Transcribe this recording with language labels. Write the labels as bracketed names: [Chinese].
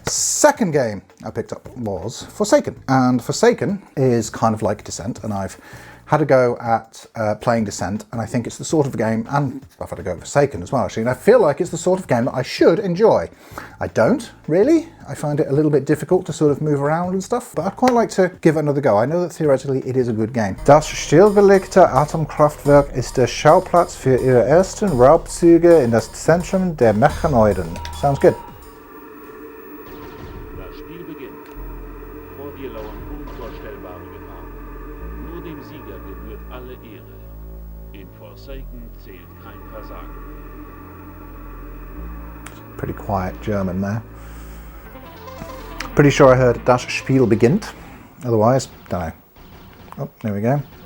[English] Second game I picked up was Forsaken. And Forsaken is kind of like Descent, and I've had a go at playing Descent, and I think it's the sort of game, and I've had a go at Forsaken as well actually, and I feel like it's the sort of game that I should enjoy. I don't, really. I find it a little bit difficult to sort of move around and stuff, but I'd quite like to give it another go. I know that theoretically it is a good game. [German] Das stillgelegte Atomkraftwerk ist der Schauplatz für ihre ersten Raubzüge in das Zentrum der Mechanoiden. [English] Sounds good. [German] Das Spiel beginnt. Vor dir lauern unvorstellbare Gefahren. Nur dem Sieger gebührt alle Ehre. In Forsaken zählt kein Versagen. [English] Pretty quiet German there. Pretty sure I heard [German] Das Spiel beginnt. [English] Otherwise, don't know. Oh, there we go.